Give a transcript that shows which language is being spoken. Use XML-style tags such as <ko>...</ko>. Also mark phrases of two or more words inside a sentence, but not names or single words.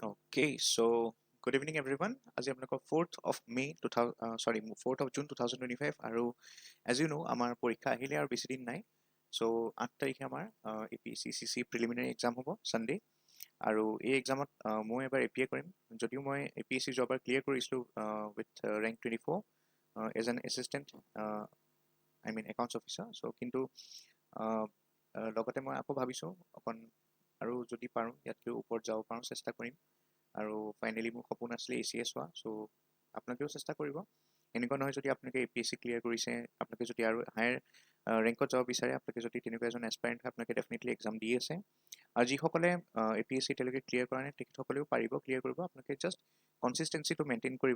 <en>Okay, so good evening everyone.</en> <as>আজি আপোনালোকৰ</as> <en>4th of May 2000 4th of June 2025</en> <as>আৰু</as> <en>as you know</en> <as>আমাৰ পৰীক্ষা আহিলে আৰু বেছি দিন নাই। So 8 তাৰিখে আমাৰ</as> <en>APSC CC preliminary exam</en> <as>হ'ব Sunday আৰু এই এক্সামত মই এবাৰ APA কৰিম যদিও মই APSC যোৱাবাৰ ক্লিয়াৰ কৰিছিলোঁ</as> <en>with rank 24 as an assistant I mean accounts officer</en> <as>so কিন্তু লগতে মই আকৌ ভাবিছোঁ অকণ আৰু যদি পাৰোঁ ইয়াতকৈ ওপৰত যাব পাৰোঁ চেষ্টা কৰিম আৰু ফাইনেলি মোৰ সপোন আছিলে ACS হোৱা সো আপোনালোকেও চেষ্টা কৰিব এনেকুৱা নহয় যদি আপোনালোকে APSC ক্লিয়াৰ কৰিছে আপোনালোকে যদি আৰু</as> <en>higher rank</en> <as>যাব বিচাৰে আপোনালোকে যদি তেনেকুৱা এজন এস্পাইৰেণ্ট হয় আপোনালোকে ডেফিনেটলি এক্সাম দি আছে আৰু যিসকলে APSC এতিয়ালৈকে ক্লিয়াৰ কৰা নাই তেখেতসকলেও পাৰিব ক্লিয়াৰ কৰিব আপোনালোকে জাষ্ট কনচিষ্টেঞ্চিটো মেইনটেইন কৰিব</as>